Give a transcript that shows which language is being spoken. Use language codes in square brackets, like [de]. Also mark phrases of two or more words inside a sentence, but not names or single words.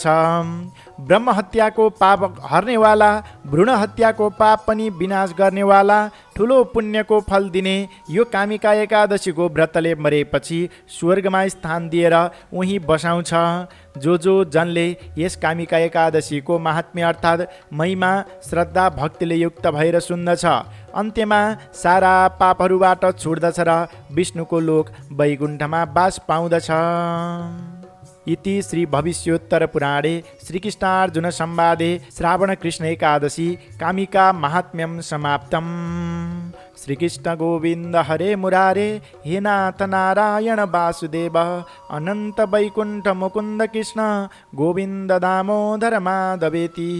[ne] ब्रह्म हत्याको पाप हर्नेवाला, भ्रूण हत्याको पाप पनि विनाश गर्नेवाला, ठुलो पुण्यको फल दिने यो कामिका एकादशीको व्रतले मरेपछि स्वर्गमा स्थान दिएर उहीँ बसाउँछ। जो जनले यस कामिका एकादशीको महात्म्य अर्थात् महिमा श्रद्धा भक्तिले युक्त भएर सुन्दछ अन्त्यमा सारा पापहरूबाट छुट्दछ र विष्णुको लोक वैकुण्ठमा बास पाउँदछ। [sa] इति श्री भविष्योत्तर पुराणे श्रीकृष्णार्जुन संवादे श्रावण कृष्ण एकादशी कामिका महात्म्यं समाप्तम्। श्रीकृष्ण गोविन्द हरे मुरारे हे नाथ नारायण वासुदेव अनन्त वैकुण्ठ मुकुन्द कृष्ण गोविन्द दामोदर माधवेति।